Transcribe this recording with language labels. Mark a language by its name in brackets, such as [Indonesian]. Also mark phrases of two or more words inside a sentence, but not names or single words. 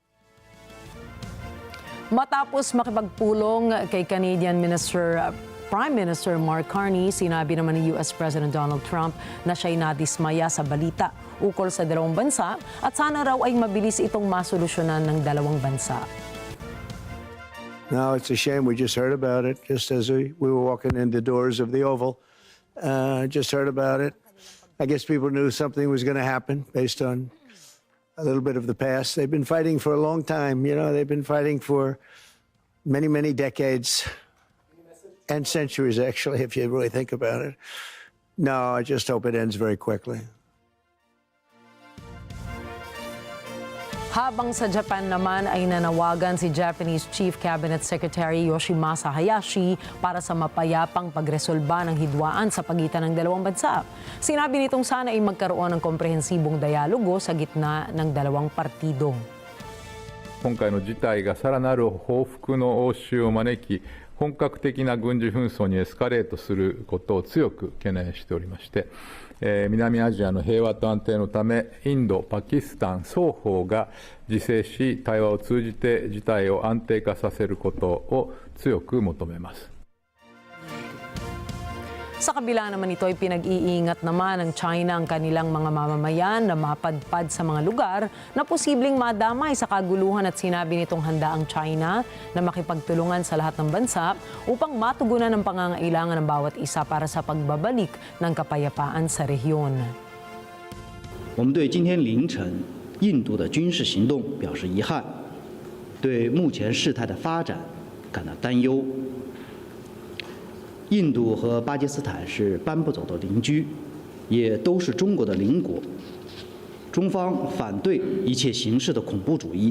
[Filipino] Matapos makipagpulong kay Prime Minister Mark Carney, sinabi naman ni US President Donald Trump na siya'y nadismaya sa balita ukol sa dalawang bansa at sana raw ay mabilis itong masolusyonan ng dalawang bansa. [English] No, it's a shame. We just heard about it just as we were walking in the doors of the Oval. Just heard about it. I guess people knew something was going to happen based on a little bit of the past. They've been fighting for a long time. You know, they've been fighting for many, many decades and centuries, actually, if you really think about it. No, I just hope it ends very quickly. [Filipino] Habang sa Japan naman ay nanawagan si Japanese Chief Cabinet Secretary Yoshimasa Hayashi para sa mapayapang pagresolba ng hidwaan sa pagitan ng dalawang bansa. Sinabi nitong sana ay magkaroon ng komprehensibong dialogo sa gitna ng dalawang partido. [Japanese] 今回の事態がさらなる報復の応酬を招き、本格的な軍事紛争にエスカレートすることを強く懸念しておりまして、南アジアの平和と安定のため、インド、パキスタン双方が自制し、対話を通じて事態を安定化させることを強く求めます。 [Filipino] Sa kabila naman ito ay pinag-iingat naman ng China ang kanilang mga mamamayan na mapadpad sa mga lugar na posibleng madamay sa kaguluhan at sinabi nitong handa ang China na makipagtulungan sa lahat ng bansa upang matugunan ang pangangailangan ng bawat isa para sa pagbabalik ng kapayapaan sa rehiyon. [Chinese] 我们对今天凌晨印度的军事行动表示遗憾，对目前事态的发展感到担忧。印度和巴基斯坦是搬不走的邻居，也都是中国的邻国。中方反对一切形式的恐怖主义。